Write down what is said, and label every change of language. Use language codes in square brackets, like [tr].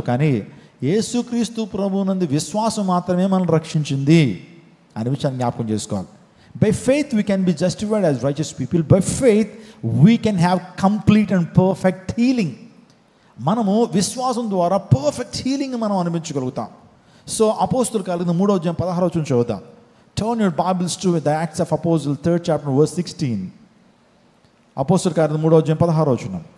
[te] కానీ యేసుక్రీస్తు ప్రభువునందు విశ్వాసం మాత్రమే మనం రక్షించింది అనే విషయాన్ని జ్ఞాపకం చేసుకోవాలి. [en] By faith we can be justified as righteous people. By faith we can have complete and perfect healing. [te] మనము విశ్వాసం ద్వారా పర్ఫెక్ట్ హీలింగ్ మనం అనుభవించగలుగుతాం. సో అపోస్తుల కార్యములు 3వ అధ్యాయం 16వ వచనం చదువుతాం. [en] Turn your Bibles to the Acts of Apostles 3rd chapter verse 16. [te] అపోస్తలుల కార్యములు 3వ అధ్యాయం 16వ వచనం.